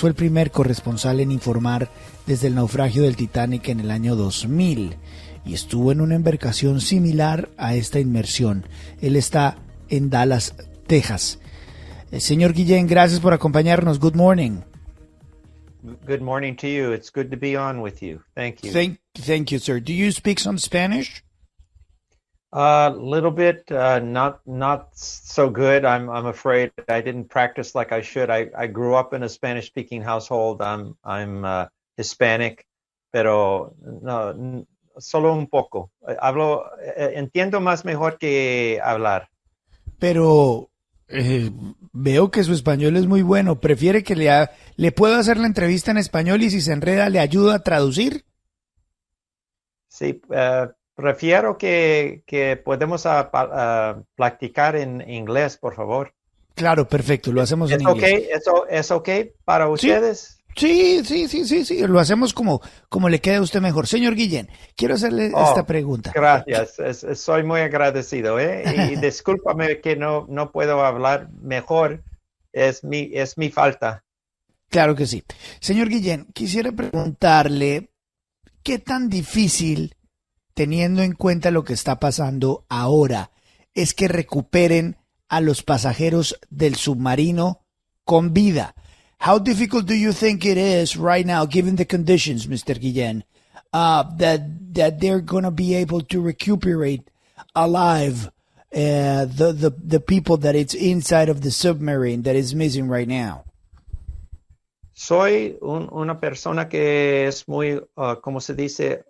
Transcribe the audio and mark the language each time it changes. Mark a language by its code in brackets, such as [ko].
[es] Fue el primer corresponsal en informar desde el naufragio del Titanic en el año 2000 y estuvo en una embarcación similar a esta inmersión. Él está en Dallas, Texas. Señor Guillén, gracias por acompañarnos. [en] Good morning. Good morning to you. It's good to be on with you. Thank you. Thank you, sir. Do you speak some Spanish? A little bit, not so good. I'm afraid I didn't practice like I should. I grew up in a Spanish-speaking household. I'm Hispanic, [es] pero no, solo un poco. Entiendo más mejor que hablar. Pero veo que su español es muy bueno. ¿Prefiere que le puedo hacer la entrevista en español y si se enreda le ayudo a traducir? Sí, prefiero que podemos practicar en inglés, por favor. Claro, perfecto, lo hacemos en inglés. ¿Es ok para ustedes? Sí, lo hacemos como le quede a usted mejor. Señor Guillén, quiero hacerle esta pregunta. Gracias, soy muy agradecido, y discúlpame que no puedo hablar mejor, es mi falta. Claro que sí. Señor Guillén, quisiera preguntarle, ¿qué tan difícil, teniendo en cuenta lo que está pasando ahora, es que recuperen a los pasajeros del submarino con vida? [en] How difficult do you think it is right now, given the conditions, Mr. Guillén, that they're going to be able to recuperate alive the people that it's inside of the submarine that is missing right now? [es] Soy una persona que es muy, ¿cómo se dice?